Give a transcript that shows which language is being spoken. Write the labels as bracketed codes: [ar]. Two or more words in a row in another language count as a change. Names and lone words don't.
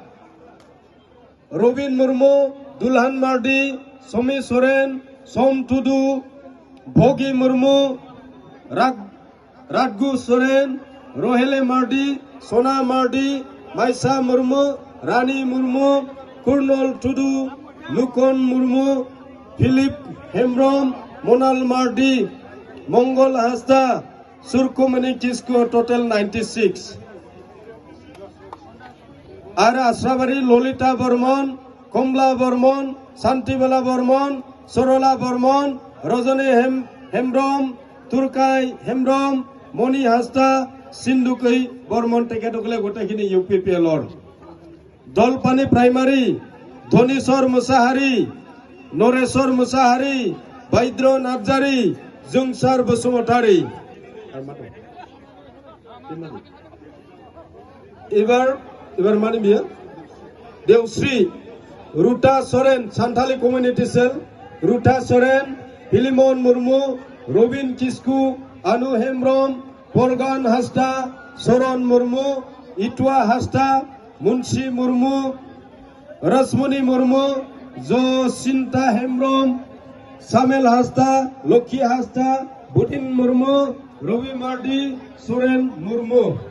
[bn] রবিন মুর্মু, দুলহান মার্ডি, সমী সোরেন, সোম টুডু, ভোগী মুর্মু, রাগু সোরেন, রোহেলে মার্ডি, সোনা মার্ডি, মাইসা মুর্মু, রানী মুর্মু, কুর্নল টুডু, লুকন মুর্মু, ফিলিপ হেমব্রম, মোনাল মার্ডি, মঙ্গল হাসদা, সুরকুমনি কিসকু, টোটাল 96। আর আশ্রাবাড়ি ললিতা বর্মন, কমলা বর্মন, শান্তিবেলা বর্মন, সরলা বর্মন, রজনী হেমব্রম, [as] তুর্কাই হেমব্রম, মণি হাসদা, সিন্ধুকই বর্মন তেখেতসকলে গোটেইখিনি UPPLৰ। দলপানী প্ৰাইমাৰী, ধনীশ্বৰ মুছাহাৰী, নৰেশ্বৰ মুছাহাৰী, বৈদ্য নাৰ্জাৰী, জুংচাৰ বসুমতাৰী। [bn] এবার মানিবিয়া দেওশ্রী, রুটা সোরেন, সান্থালি [en] community cell, [bn] রুটা সোরেন, ফিলিমন মুর্মু, রবিন কিসকু, আনু হেমব্রম, পরগান হাসদা, সরণ মুর্মু, ইটুয়া হাসদা, মুন্সি মুর্মু, রসমণি মুর্মু, জসিন্তা হেমব্রম, সামেল হাসদা, লক্ষ্মী হাসদা, বুটিন মুর্মু, রবি মার্ডি, সোরেন মুর্মু।